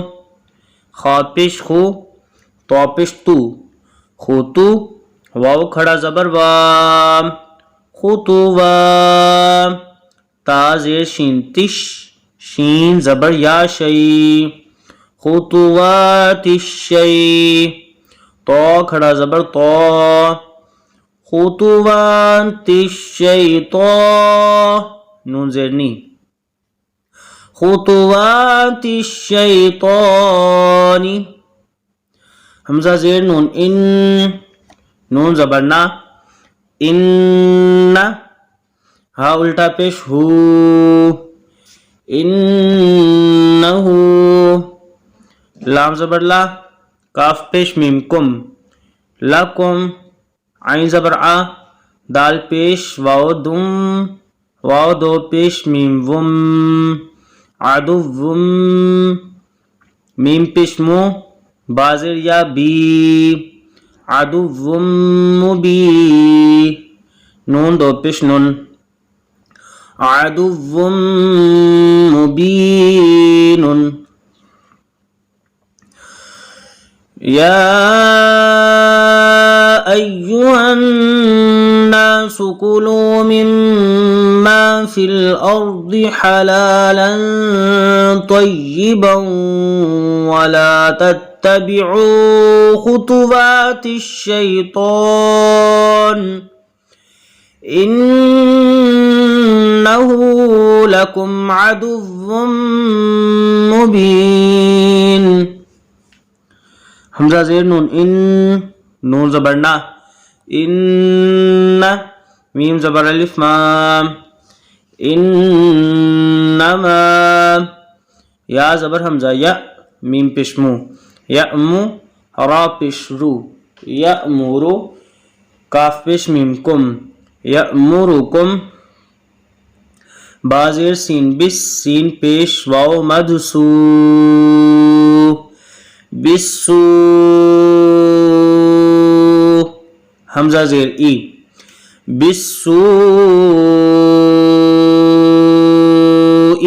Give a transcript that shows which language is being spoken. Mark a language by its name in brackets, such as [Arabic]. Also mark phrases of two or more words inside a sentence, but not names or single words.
[Urdu] خا پیش خو، تو پیش تو، خوتو۔ واو کھڑا زبر وام، خطوام۔ تا زیر شین تش، شین زبر یا شی، [Arabic] خطوات الشی۔ [Urdu] تو کھڑا زبر تو، [Arabic] خطوات الشیطان، [Urdu] نون زیر نی، [Arabic] خطوات الشیطان۔ [Urdu] حمزہ زیر نون ان، نون زبر نا، ان۔ ہا الٹا پیش ہو، انہو۔ لام زبر لا، کاف پیش میم کم، لکم۔ عین زبر آ، دال پیش واو دم، واو دو پیش میم وم، عدوم۔ میم پیش مو، با زیر یا بی، [Arabic] عدوم مبی۔ [Urdu] نون دو پیش نون، [Arabic] عدوم مبین۔ یا ایہا الناس کلوا مما فی الارض حلالا طیبا ولا تتبعوا خطوات الشیطان انہ لکم عدو مبین۔ [Urdu] حمزہ زیر نون ان، نون زبر نا، ان۔ میم زبر الف مام، انما۔ یا زبر حمزہ یا، میم پیش مو، یأمو۔ را پیش رو، یأمرو۔ کاف پیش میم کم، یأمرکم۔ با زیر سین بس، سین پیش واو مد سو، بسو۔ حمزہ زیر ای، بسوئی۔